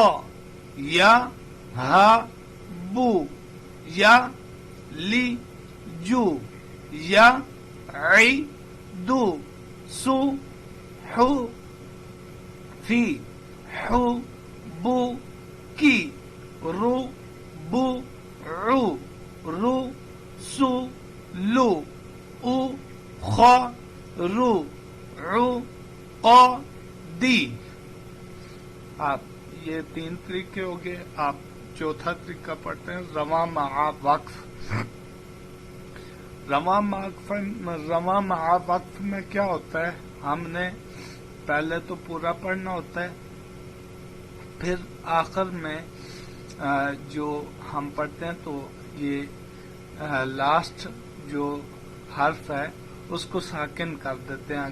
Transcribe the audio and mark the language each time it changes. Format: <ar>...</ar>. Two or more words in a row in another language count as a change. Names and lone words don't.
<ur>یا ہا بو یا لی جو یا عی دو سو حو فی حو بو کی رو بو عو رو سو لو او خا رو عو قا دی. آپ یہ 3 طریقے ہو گئے. آپ چوتھا طریقہ پڑھتے ہیں رواں مع وقف. رواں مع وقف میں کیا ہوتا ہے؟ ہم نے پہلے تو پورا پڑھنا ہوتا ہے، پھر آخر میں جو ہم پڑھتے ہیں تو یہ لاسٹ جو حرف ہے اس کو ساکن کر دیتے ہیں.</ur>